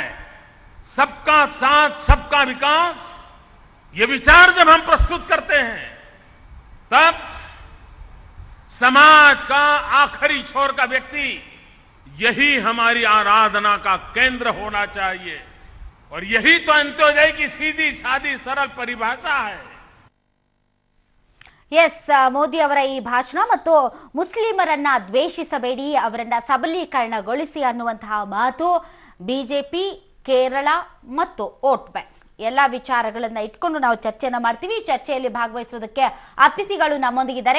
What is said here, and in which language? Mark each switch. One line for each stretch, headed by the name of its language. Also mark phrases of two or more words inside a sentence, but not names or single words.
Hindi: सबका साथ, सबका विकास, ये विचार जब हम प्रस्तुत करते हैं तब समाज का आखिरी छोर का व्यक्ति यही हमारी आराधना का केंद्र होना चाहिए, और यही तो अंत्योदय की सीधी सादी सरल परिभाषा है।
Kannada: ಎಸ್, ಮೋದಿ ಅವರ ಈ ಭಾಷಣ ಮತ್ತು ಮುಸ್ಲಿಮರನ್ನ ದ್ವೇಷಿಸಬೇಡಿ, ಅವರನ್ನ ಸಬಲೀಕರಣಗೊಳಿಸಿ ಅನ್ನುವಂತಹ ಮಾತು ಬಿಜೆಪಿ, ಕೇರಳ ಮತ್ತು
English: vote bank
Kannada: ಎಲ್ಲ ವಿಚಾರಗಳನ್ನ ಇಟ್ಕೊಂಡು ನಾವು ಚರ್ಚೆನ ಮಾಡ್ತೀವಿ. ಚರ್ಚೆಯಲ್ಲಿ ಭಾಗವಹಿಸುವುದಕ್ಕೆ ಅತಿಥಿಗಳು ನಮ್ಮೊಂದಿಗಿದ್ದಾರೆ.